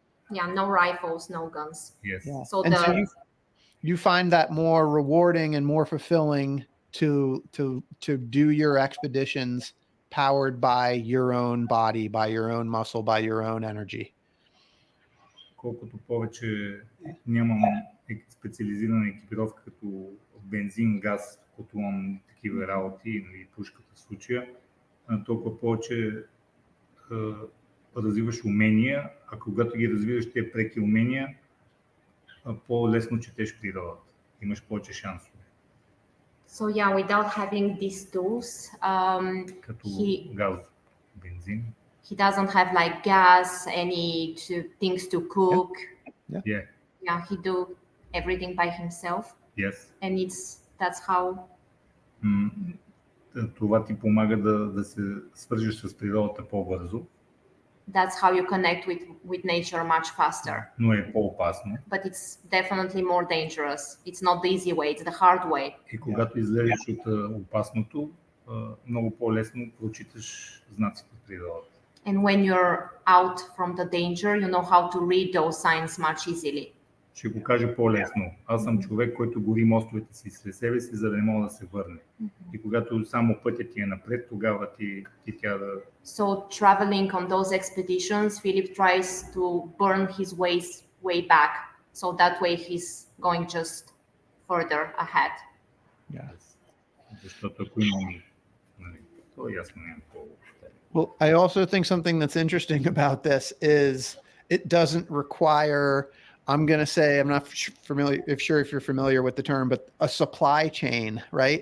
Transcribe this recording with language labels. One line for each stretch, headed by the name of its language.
English: Yeah, no rifles, no guns. Yes. Yeah. So and the so you find that more rewarding and more fulfilling to do your expeditions powered by your own body, by your own muscle, by your own energy.
Bulgarian: Колкото повече нямам специализирана екипировка като бензин, газ, котлон, такива работи, или пушката в случая, толкова повече развиваш умения, а когато ги развиваш тези преки умения, по-лесно четеш природата. Имаш повече шансове.
English: So yeah, without having these tools,
Bulgarian: Като газ, бензин.
English: he doesn't have like gas, any things to cook. Yeah. Yeah, he do everything by himself, Yes. and that's how.
Bulgarian: Това ти помага да се свържеш с природата по-бързо.
English: That's how you connect with nature much faster.
Bulgarian: Но е по-опасно.
English: But it's definitely more dangerous. It's not the easy way, it's the hard way.
Bulgarian: И когато излезеш от опасното, много по-лесно прочиташ знаците в природата.
English: And when you're out from the danger, you know how to read those signs much easily.
Bulgarian: Ще го кажа по-лесно. Аз съм човек, който гори мостовете си след себе си, за да не мога да се върне. И когато само пътят ти е напред, тогава ти тя да...
English: So traveling on those expeditions, Philip tries to burn his way back. So that way he's going just further ahead. Yeah.
Bulgarian: Защото ако имам... то ясно нямам по-лошо.
English: Well, I also think something that's interesting about this is it doesn't require, I'm going to say, I'm not sure if you're familiar with the term, but a supply chain, right?